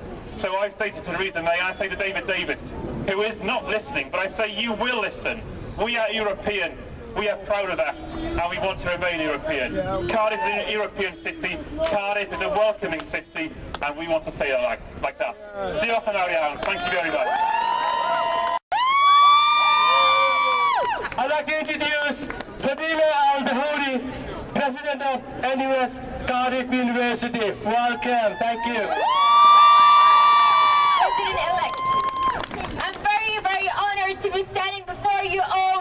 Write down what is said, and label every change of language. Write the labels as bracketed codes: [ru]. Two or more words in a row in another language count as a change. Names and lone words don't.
[en] So I say to Theresa May, and I say to David Davis, who is not listening, but I say you will listen. We are European. We are proud of that, and we want to remain European. Cardiff is a European city. Cardiff is a welcoming city, and we want to stay like that. [cy] Diolch yn fawr iawn. [en] Thank you very much. I'd like to introduce Fadila Al-Dahoudi, President of NUS Cardiff University. Welcome. Thank you. President-elect, I'm very, very honored to be standing before you all.